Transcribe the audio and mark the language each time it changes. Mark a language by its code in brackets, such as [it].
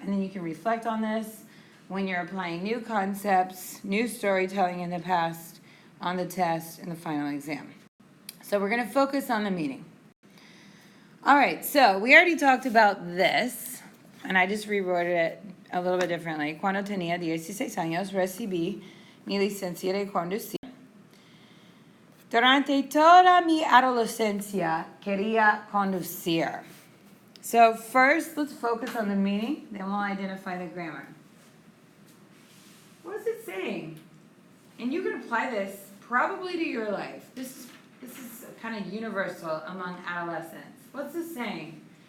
[en] And then you can reflect on this when you're applying new concepts, new storytelling in the past, on the test, and the final exam. So we're going to focus on the meaning. All right, so we already talked about this, and I just rewrote it a little bit differently. [es] Cuando tenía 16 años, recibí mi licencia de conducir. Durante toda mi adolescencia, quería conducir. [en] So first, let's focus on the meaning, then we'll identify the grammar. What is it saying? And you can apply this probably to your life. This is kind of universal among adolescents. What's this saying?